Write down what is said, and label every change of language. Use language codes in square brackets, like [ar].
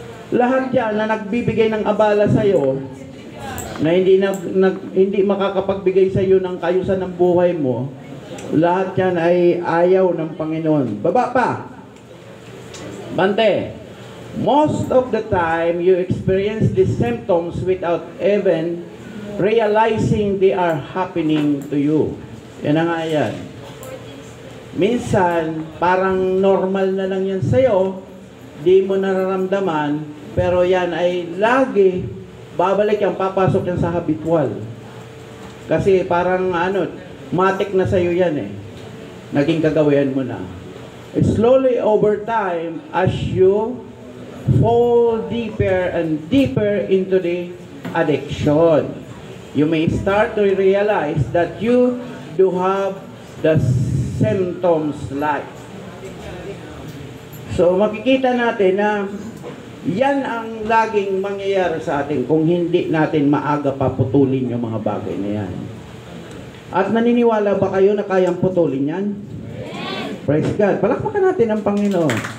[tl] Lahat yan na nagbibigay ng abala sa'yo, na hindi makakapagbigay sa'yo ng kayusan ng buhay mo, lahat yan ay ayaw ng Panginoon. Baba pa. [en] Bante, most of the time, you experience these symptoms without even realizing they are happening to you. [tl] Yan na nga yan. Minsan, parang normal na lang yan sa'yo, di mo nararamdaman, pero yan ay lagi, babalik yan, papasok yan sa habitual. Kasi parang matik na sa'yo yan . Naging kagawian mo na. [en] Slowly over time, as you fall deeper and deeper into the addiction, you may start to realize that you do have the symptoms like. [tl] So makikita natin na yan ang laging mangyayari sa atin kung hindi natin maaga paputulin yung mga bagay na yan. At naniniwala ba kayo na kayang putulin yan? Praise God. Palakpakan natin ang Panginoon.